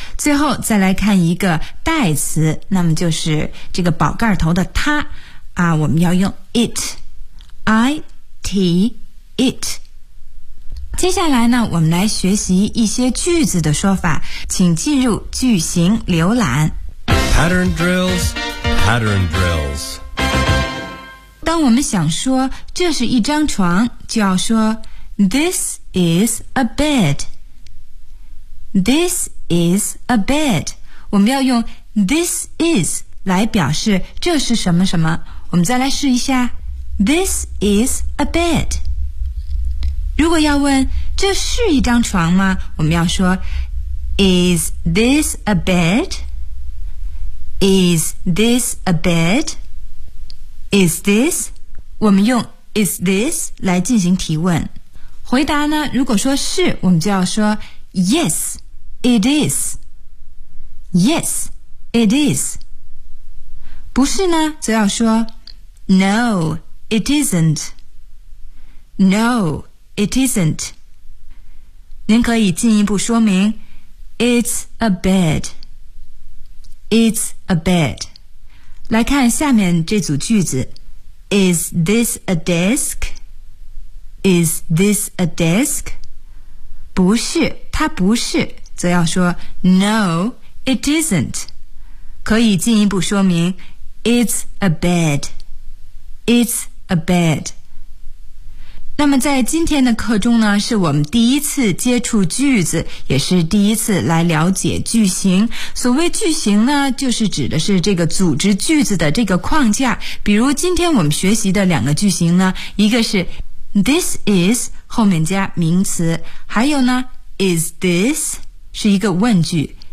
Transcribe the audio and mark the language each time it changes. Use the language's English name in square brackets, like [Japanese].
[Chinese] 最后再来看一个代词，那么就是这个宝盖头的它啊，我们要用 it， I T it。接下来呢我们来学习一些句子的说法，请进入句型浏览。 [English] Pattern drills， Pattern drills。 [Chinese] 当我们想说这是一张床，就要说 [English] This is a bed， [Chinese] This is a bed。我们要用 this is 来表示这是什么什么。我们再来试一下 [English] This is a bed。 [Chinese] 如果要问这是一张床吗，我们要说 [English] Is this a bed? Is this a bed? Is this? [Chinese] 我们用 Is this 来进行提问。回答呢如果说是，我们就要说 [English] Yes, it is。 Yes, it is。 [Chinese] 不是呢则要说 [English] No, it isn't. No, it isn't. [Chinese] 您可以进一步说明 [English] It's a bed. It's a bed. [Chinese] 来看下面这组句子。 [English] Is this a desk? Is this a desk? [Chinese] 不是，它不是，则要说 [English] No, it isn't. [Chinese] 可以进一步说明 [English] It's a bed.It's a bed。 [Chinese] 那么在今天的课中呢，是我们第一次接触句子，也是第一次来了解句型。所谓句型呢，就是指的是这个组织句子的这个框架。比如今天我们学习的两个句型呢，一个是 this is 后面加名词，还有呢 is this 是一个问句。